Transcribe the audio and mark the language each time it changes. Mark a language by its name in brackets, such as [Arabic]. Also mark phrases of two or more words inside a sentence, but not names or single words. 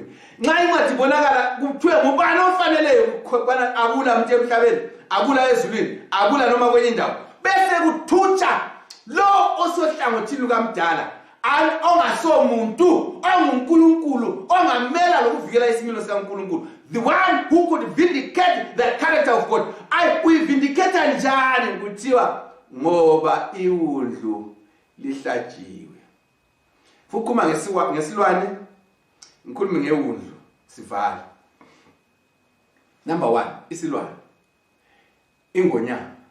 [North Ndebele] Nxa incwadi ibonakala kuthiwe ngubani ofaneleyo ukubana akula umuntu emhlabeni akula ezulwini akula noma kwenye indawo bese kuthutsha lo osohlangothini lukaMdala ongasomuntu onguNkulunkulu ongamela lokuvikela isimilo sikaNkulunkulu, [English] the one who could vindicate the character of God. [North Ndebele] Uyivindicate njani? Kuthiwa ngoba iwundlu lihlatshiwe. Fukuma ngesilwane ngikhulume ngewundlu sivala. Number 1 isilwane ingonyama.